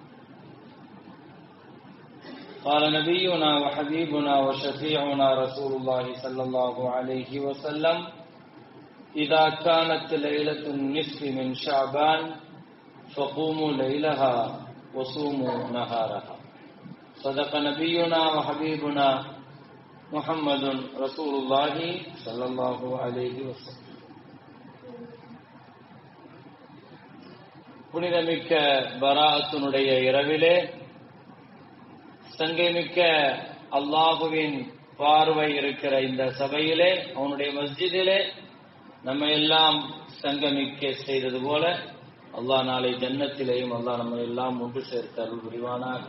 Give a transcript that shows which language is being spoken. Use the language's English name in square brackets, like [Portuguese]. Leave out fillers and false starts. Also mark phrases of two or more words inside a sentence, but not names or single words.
[Arabic] قال نبينا وحبيبنا وشفيعنا رسول الله صلى الله عليه وسلم: إذا كانت ليلة النصف من شعبان فقوموا ليلها وصوموا نهارها. صدق نبينا وحبيبنا محمد رسول الله صلى الله عليه وسلم. [Tamil] புனிதமிக்க பராஅத்தினுடைய இரவிலே, சங்கைமிக்க அல்லாஹுவின் பார்வை இருக்கிற இந்த சபையிலே, அவனுடைய மஸ்ஜிதிலே நம்ம எல்லாம் சங்கமிக்க செய்தது போல அல்லாஹ் நாளை ஜன்னத்திலேயும் அல்லாஹ் நம்ம எல்லாம் ஒன்று சேர்த்து அருள் புரிவானாக.